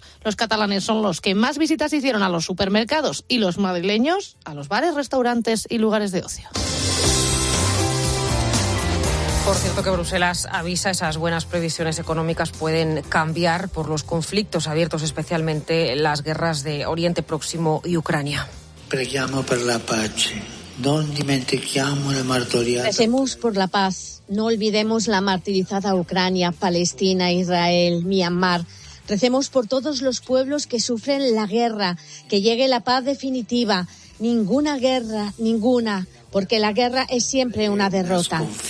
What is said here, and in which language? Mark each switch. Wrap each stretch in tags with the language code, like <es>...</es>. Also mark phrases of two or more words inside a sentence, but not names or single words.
<es>Los catalanes son los que más visitas hicieron a los supermercados y los madrileños a los bares, restaurantes y lugares de ocio. Por cierto, que Bruselas avisa, esas buenas previsiones económicas pueden cambiar por los conflictos abiertos, especialmente las guerras de Oriente Próximo y Ucrania.</es> <it>Preghiamo per la pace. Non dimentichiamo la martoriata.</it> <es>Recemos por la paz. No olvidemos la martirizada Ucrania, Palestina, Israel, Myanmar. Recemos por todos los pueblos que sufren la guerra, que llegue la paz definitiva. Ninguna guerra, ninguna, porque la guerra es siempre una derrota.</es>